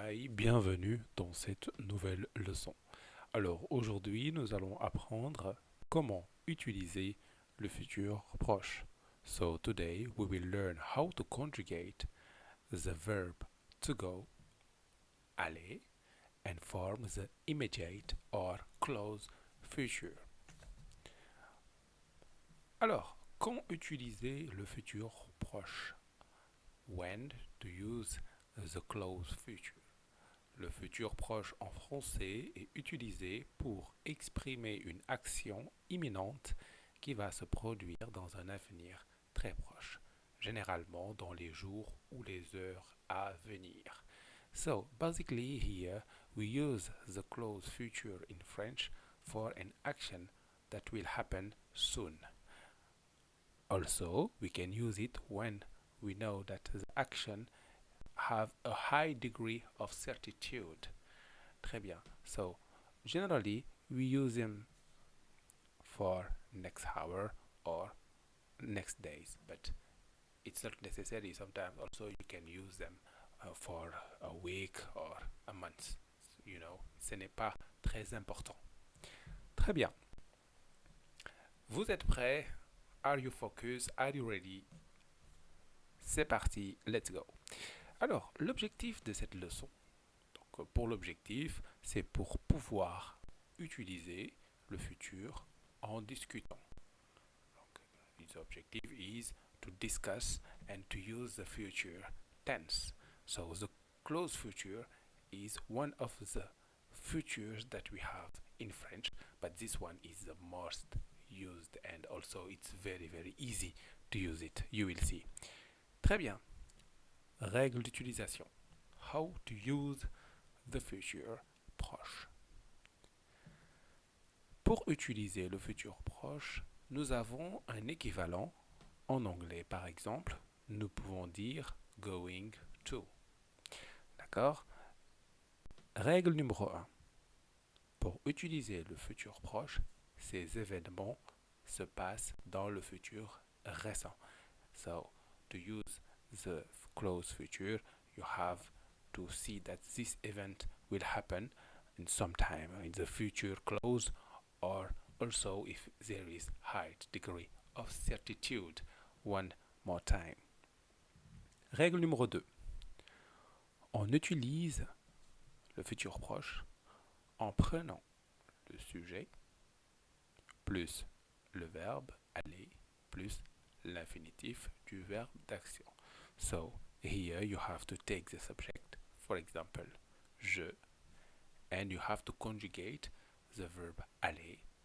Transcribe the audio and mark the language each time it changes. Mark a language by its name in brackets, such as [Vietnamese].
[French] Bienvenue dans cette nouvelle leçon. Alors aujourd'hui, nous allons apprendre comment utiliser le futur proche. [English] So today we will learn how to conjugate the verb to go, aller, and form the immediate or close future. [French] Alors, quand utiliser le futur proche? [English] When to use the close future? [French] Le futur proche en français est utilisé pour exprimer une action imminente qui va se produire dans un avenir très proche, généralement dans les jours ou les heures à venir. [English] So, basically here we use the close future in French for an action that will happen soon. Also, we can use it when we know that the action have a high degree of certitude. [French] Très bien. [English] So, generally, we use them for next hour or next days, but it's not necessary. Sometimes also you can use them for a week or a month. You know, [French] ce n'est pas très important. Très bien. Vous êtes prêts? [English] Are you focused? Are you ready? [French] C'est parti, [English] let's go. [French] Alors, l'objectif de cette leçon, donc pour l'objectif, c'est pour pouvoir utiliser le futur en discutant. [English] Donc, the objective is to discuss and to use the future tense. So the close future is one of the futures that we have in French, but this one is the most used and also it's very easy to use it. You will see. [French] Très bien. Règle d'utilisation. [English] How to use the future proche. [French] Pour utiliser le futur proche, nous avons un équivalent en anglais. Par exemple, nous pouvons dire [English] going to. [French] D'accord? Règle numéro 1. Pour utiliser le futur proche, ces événements se passent dans le futur récent. [English] So, to use the close future, you have to see that this event will happen in some time in the future close or also if there is high degree of certitude. One more time. [French] Règle numéro 2. On utilise le futur proche en prenant le sujet plus le verbe aller plus l'infinitif du verbe d'action. [English] So here you have to take the subject, for example, je, and you have to conjugate the verb aller.